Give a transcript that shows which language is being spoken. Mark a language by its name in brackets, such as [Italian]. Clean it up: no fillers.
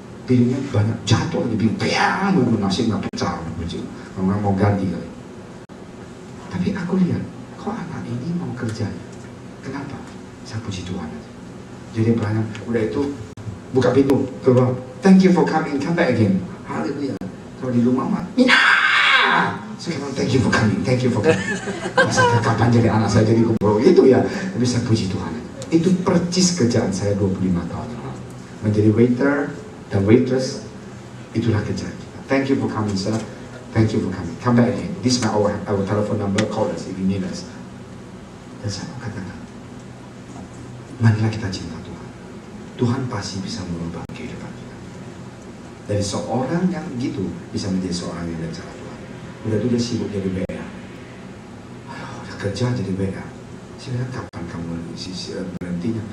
[Indonesian] Piringnya banyak jatuh di piring, nasi nggak pecah, orang mau ganti kali. Tapi aku lihat, kok anak ini mau kerja? Kenapa? Saya puji Tuhan. Jadi pelayan, udah itu buka pintu, keluar. [English] Thank you for coming, come back again. Haleluya. [Indonesian] Kalau di rumah mah, Mina. Sekarang [English] thank you for coming. [Indonesian] Masa kapan jadi anak saya jadi kumpul gitu ya? Tapi saya puji Tuhan. Itu percis kerjaan saya 25 tahun lalu. Menjadi waiter dan waitress, itulah kerjaan kita. [English] Thank you for coming, sir. Thank you for coming. Come back again. This is our telephone number. Call us if you need us. [Indonesian] Dan saya mau katakan, marilah kita cinta Tuhan. Tuhan pasti bisa merubah kehidupan kita. Dari seorang yang gitu bisa menjadi seorang yang bicara Tuhan. Udah tuh dia sibuk jadi BA. Udah kerja jadi BA. Saya bilang, kapan kamu berhentinya?